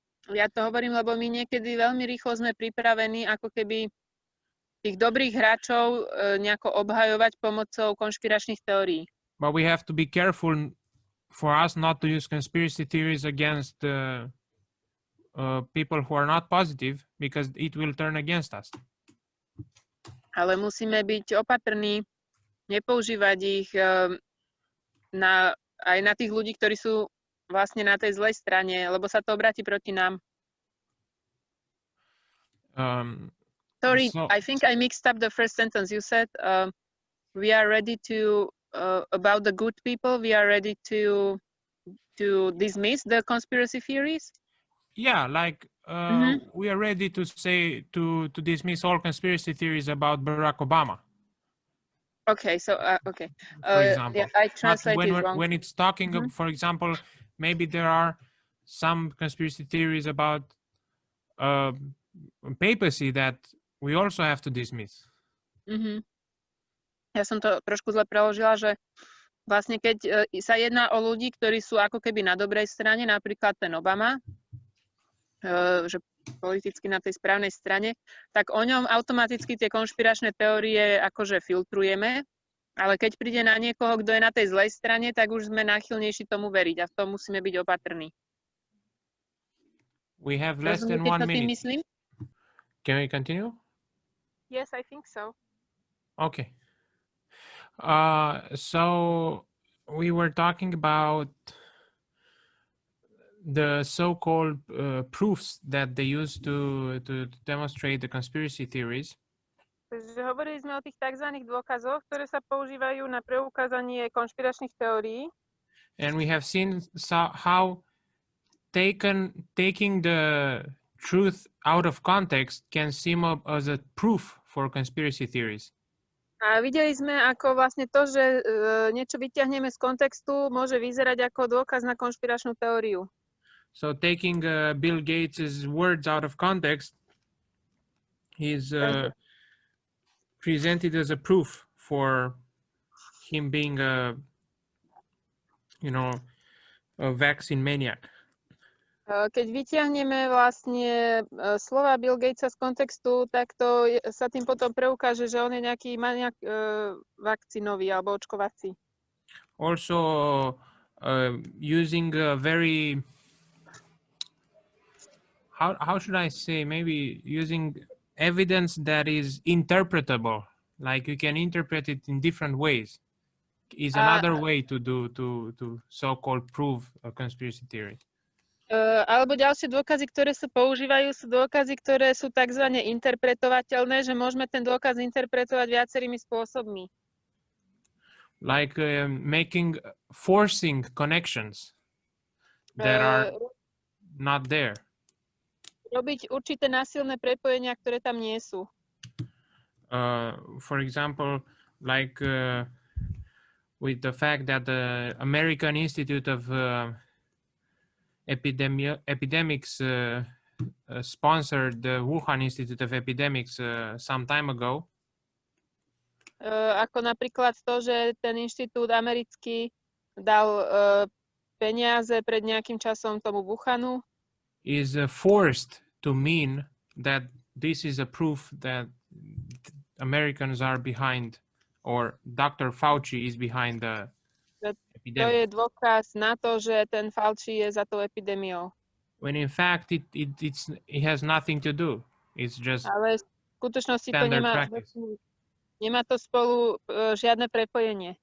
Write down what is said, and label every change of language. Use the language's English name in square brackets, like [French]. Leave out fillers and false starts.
[Slovak] Ja to hovorím, lebo my niekedy veľmi rýchlo sme pripravení ako keby tých dobrých hráčov nejako obhajovať pomocou konšpiračných teórií. [English] But we have to be careful for us not to use conspiracy theories against people who are not positive, because it will turn against us. [Slovak] Ale musíme byť opatrní, nepoužívať ich aj na tých ľudí, ktorí sú vlastne na tej zlej strane, lebo sa to obráti proti nám. [English] Sorry, So, I think I mixed up the first sentence. You said we are ready to about the good people. We are ready to dismiss the conspiracy theories. yeah, like we are ready to say to dismiss all conspiracy theories about Barack Obama, Okay, so okay, for example. yeah, I But translated wrong. when it's talking, for example, maybe there are some conspiracy theories about papacy that we also have to dismiss. [Slovak] Ja som to trošku zle preložila, že vlastne keď sa jedná o ľudí, ktorí sú ako keby na dobrej strane, napríklad ten Obama, že politicky na tej správnej strane, tak o ňom automaticky tie konšpiračné teórie akože filtrujeme, ale keď príde na niekoho, kto je na tej zlej strane, tak už sme náchylnejší tomu veriť a v tom musíme byť opatrní. [English] We have less than 1 minute. [Slovak] Myslím? [English] Can we continue? Yes, I think so. Okay. So we were talking about the so-called proofs that they use to demonstrate the conspiracy theories. [Slovak] Takže hovorili sme o tých tzv. Dôkazoch, ktoré sa používajú na preukázanie konšpiračných teórií. [English] And we have seen how taking the truth out of context can seem as a proof for conspiracy theories. [Slovak] A videli sme, ako vlastne to, že niečo vyťahneme z kontextu, môže vyzerať ako dôkaz na konšpiračnú teóriu. [English] So taking Bill Gates' words out of context is presented as a proof for him being a vaccine maniac. [Slovak] Keď vyťahneme vlastne slova Bill Gatesa z kontextu, tak to sa tým potom preukáže, že on je nejaký maniak vakcínový alebo očkovací. [English] Also using a very how should I say, maybe using evidence that is interpretable, like you can interpret it in different ways, is another way to so-called prove a conspiracy theory. [Slovak] Alebo ďalšie dôkazy, ktoré sa používajú, sú dôkazy, ktoré sú tzv. Interpretovateľné, že môžeme ten dôkaz interpretovať viacerými spôsobmi. [English] Like forcing connections that are not there. [Slovak] Robiť určité násilné prepojenia, ktoré tam nie sú. [English] For example, like with the fact that the American Institute of Epidemics sponsored the Wuhan Institute of Epidemics some time ago. [Slovak] Ako napríklad to, že ten inštitút americký dal peniaze pred nejakým časom tomu Wuhanu. [English] Is forced to mean that this is a proof that Americans are behind, or Dr. Fauci is behind the epidemic. [Slovak] To je dôkaz na to, že ten Fauci je za tou epidémiou. [English] When in fact it has nothing to do. It's just [Slovak] ale v skutočnosti to nemá to spolu žiadne prepojenie.